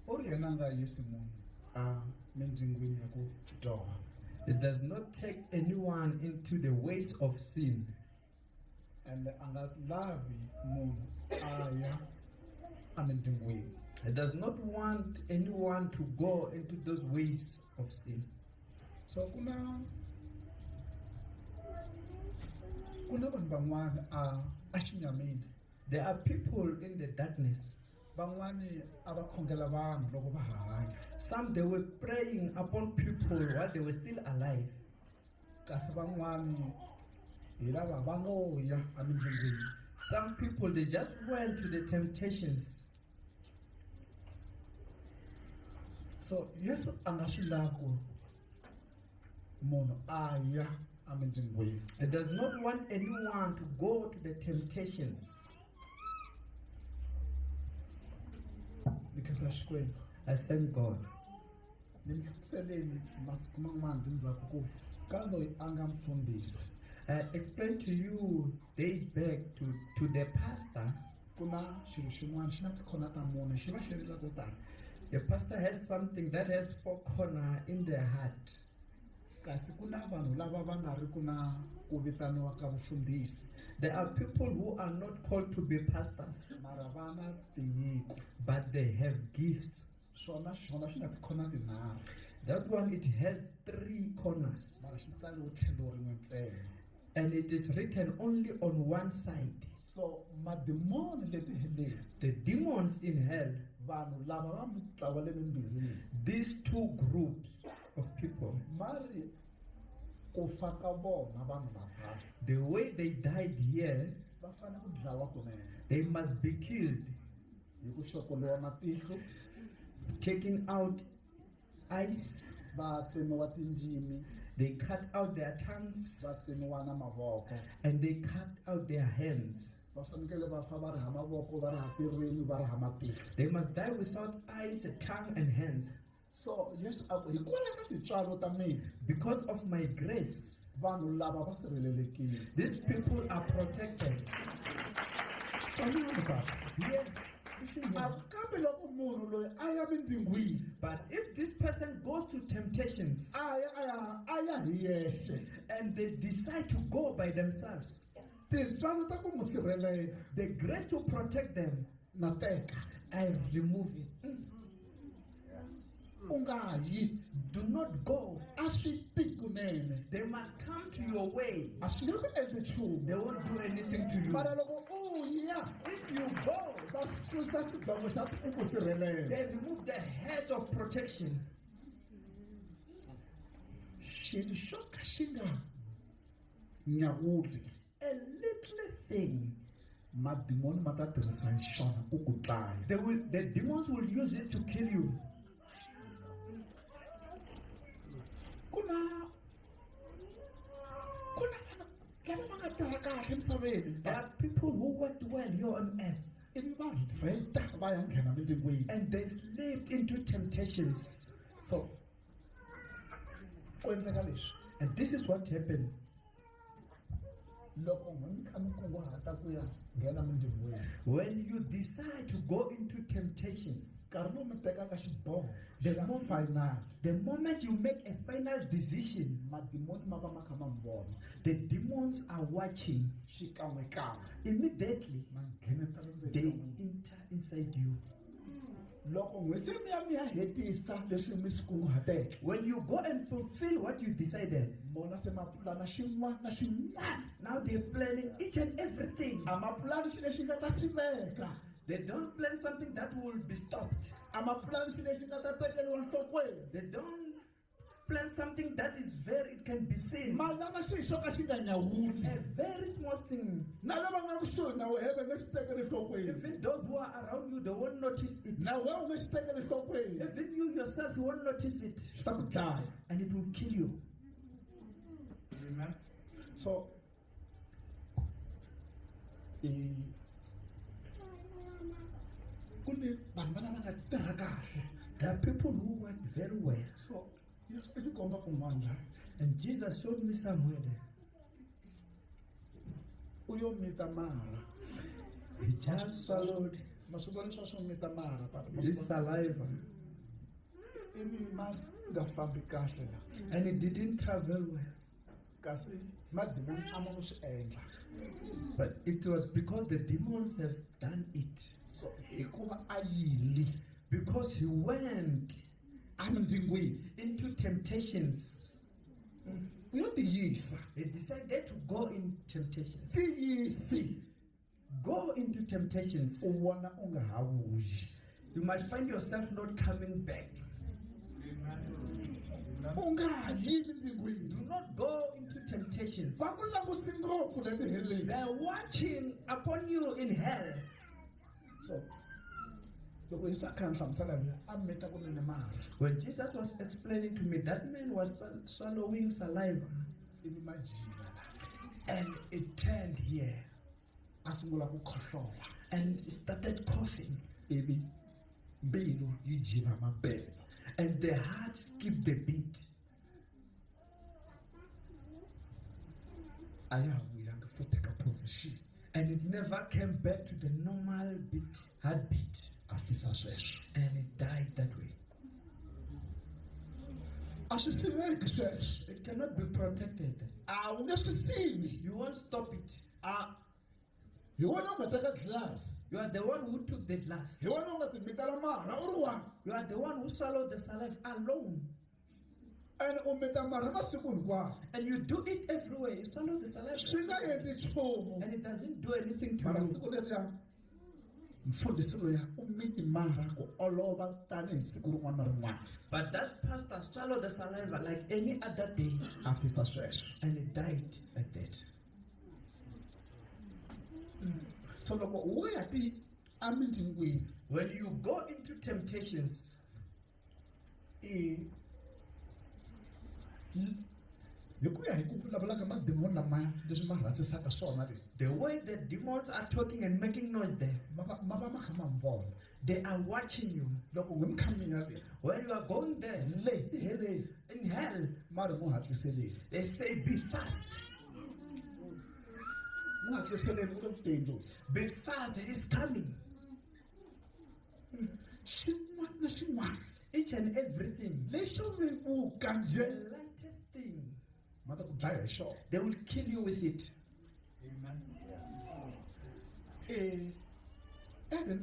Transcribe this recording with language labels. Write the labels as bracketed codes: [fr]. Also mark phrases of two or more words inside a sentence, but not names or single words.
[ts] yena nga yisi munhu a mindyangwini ya ku dyoha. [en] It does not take anyone into the ways of sin. [ts] And a nga lavi munhu a ya a mindyangwini. [en] It does not want anyone to go into those ways of sin. [ts] So kuna vanhu van'wana a xinyamini. [en] There are people in the darkness. [ts] Van'wani a va khongela vanhu loko va hanya. [en] Some they were praying upon people while they were still alive. [ts] Kasi van'wani hi lava va ngo ya a mindyangwini. [en] Some people they just went to the temptations. [ts] So Yesu a nga swi lavi ku munhu a ya a mindyangwini. [en] It does not want anyone to go to the temptations. Because Xikwembu. I thank God. [ts] Ni mi hlamuseleni masiku man'wana endzhaku ku ka loyi a nga mfundhisi. [en] I explained to you days back to the pastor. [ts] Ku na xilo xin'wana xi na tikhona ta mune xi va xi ri la ko tala. [en] The pastor has something that has 4 corners in their heart. [ts] Kasi ku na vanhu lava va nga ri ku na ku vitaniwa ka vufundhisi. [en] There are people who are not called to be pastors, [ts] Mara va na tinyiko. [en] but they have gifts. [ts] Swona xi na tikhona tinharhu. [en] That one, it has 3 corners. [ts] Mara xi tsariwe tlhelo rin'we ntsena. [en] And it is written only on one side. [ts] So mademoni leti heleni. [en] The demons in hell, [ts] Vanhu lava va mitlawa le mimbirhi. [en] these 2 groups of people, [ts] Mari ku fa ka vona vanhu lava [en] the way they died here, [ts] va fanele ku dlawa kunene. [en] they must be killed, [ts] Hi ku xokoliwa matihlo, [en] taking out eyes, [ts] va tsemiwa tindzimi, [en] they cut out their tongues, [ts] va tsemiwa na mavoko. [en] and they cut out their hands. [ts] Va fanekele va fa va ri ha mavoko, va ri ha tirhweni, va ri ha matihlo. [en] They must die without eyes, tongue, and hands. [ts] So Yesu a ku hikwalaho ka tintswalo ta mina [en] Because of my grace, [ts] vanhu lava va sirhelelekile. [en] these people are protected. Yes, listen here. [ts] Kambe loko munhu loyi a ya mindyangwini [en] But if this person goes to temptations [ts] a ya hi yexe, [en] and they decide to go by themselves, [ts] tintswalo ta ku n'wi sirhelela [en] the grace to protect them, [ts] na teka. [en] I remove it. [ts] U nga yi, [en] Do not go. [ts] a swi ti kunene. [en] They must come to your way. [ts] A swi nge ku endli nchumu. [en] They won't do anything to you. [ts] Mara loko u ya, [en] If you go, [ts] va susa xidlongo xa ku sirhelela. [en] they remove the head of protection. [ts] Xilo xo ka xi nga nyawuli, [en] A little thing, [ts] madimoni ma ta tirhisa xona ku ku dlaya. [en] the demons will use it to kill you. [ts] Ku na vanhu lava va nga tirha kahle emisaveni. [en] There are people who worked well here on earth, [ts] Ivi va rheta va ya nghena mindyangwini. [en] and they slipped into temptations. [ts] So ku endleka leswi. [en] And this is what happened. [ts] Loko mi kha mi kunguhata ku ya nghena mindyangwini, [en] When you decide to go into temptations, [ts] nkarhi lowu mi tekaka xiboho [en] The [ts] xa [en] moment- final, the moment you make a final decision, [ts] madimoni ma va ma kha ma mi vona [en] the demons are watching. [ts] xikan'wekan'we. [en] Immediately, [ts] Ma nghenetela ndzeni [en] they [ts] ka n'wina. [en] enter inside you. [ts] Loko n'we se mi ya hetisa leswi mi swi kunguhateke, [en] When you go and fulfill what you decided, [ts] mona se ma pulana xin'wana na xin'wana. [en] now they're planning each and everything. [ts] A ma pulani xilo lexi nga ta siveka, [en] They don't plan something that will be stopped. [ts] a ma pulani xilo lexi nga ta tekeriwa nhlokweni. [en] They don't plan something that is it can be seen. [ts] Ma lava xilo xo ka xi nga nyawuli, [en] A very small thing. [ts] na lava nga kusuhi na wena va nga xi tekeli nhlokweni, [en] Even those who are around you, they won't notice it. [ts] na wena u nga xi tekeli nhlokweni, [en] Even you yourself, you won't notice it. [ts] xi ta ku dlaya. [en] And it will kill you. Amen. [ts] So ku ni vanhu va lava nga tirha kahle. [en] There are people who work very well. [ts] So Yesu i tikomba kun'wana laha, [en] And Jesus showed me somewhere there. [ts] u yo mita mara. [en] He just swallowed [ts] Ma swi vona leswiya swo mita mara [en] this saliva. [ts] ivi ma nga fambi kahle la [en] and it didn't travel well. [ts] kasi madimoni a ma ku swi endla [en] But it was because the demons have done it. [ts] so hikuva a yili [en] Because he went [ts] emindyangwini [en] into temptations. [ts] yo tiyisa [en] He decided to go in temptations. [ts] tiyisi [en] Go into temptations. [ts] u vona u nga ha vuyi [en] You might find yourself not coming back. [ts] u nga ha yili ndyangwini [en] Do not go into temptations. [ts] va ku langusi ngopfu leti heleni [en] They're watching upon you in hell. [ts] so loko hi sa kha ni hlamusela loyi a meta kunene mali [en] When Jesus was explaining to me, that man was swallowing saliva [ts] ivi ma jila la [en] and it turned here [ts] a sungula ku khohlola [en] and he started coughing [ts] ivi mbilu yi jiva mabelo [en] and the heart skipped a beat. [ts] a ya ha vuyanga futhi ka position [en] And it never came back to the normal beat, heartbeat. [ts] a fisa sweswo [en] And it died that way. [ts] a swi siveki sweswo [en] It cannot be protected. [ts] a wu nge swi sivi [en] You won't stop it. [ts] a hi wena u nga teka glass [en] You are the one who took the glass. [ts] hi wena u nga timitela marha u ri one [en] You are the one who swallowed the saliva alone. [ts] and u mita marha masiku hinkwawo [en] And you do it everywhere. You swallow the [ts] swi [en] saliva. [ts] nga endli nchumu [en] And it doesn't do anything to [ts] mara [en] you. [ts] siku leriya mfundhisi loya u miti marha ku olova tanihi siku rin'wana na rin'wana [en] But that pastor swallowed the saliva like any other day. [ts] a fisa sweswo [en] And it died like that. [ts] so loko wo ya ti emindyangwini [en] When you go into temptations, [ts] hi ku ya hi ku vulavula ka madimoni lamaya leswi ma rasisaka swona leswi [en] the way the demons are talking and making noise there, [ts] ma va ma kha ma mi vona [en] they are watching you. [ts] loko n'wi mi kha mi ya le [en] When you are going there, [ts] le ti heleni [en] in hell, [ts] ma ri n'wi hatliseleni [en] they say, be fast. [ts] n'wi hatliseleni u le vuteni lowu [en] Be fast, it is coming. [ts] xin'wana na xin'wana [en] Each and everything. [ts] lexo mi vuka [en] The [ts] nje [en] lightest thing, [ts] ma ta ku dlaya hi xona [en] they will kill you with it. [ts] eze ni kombisi na mati ne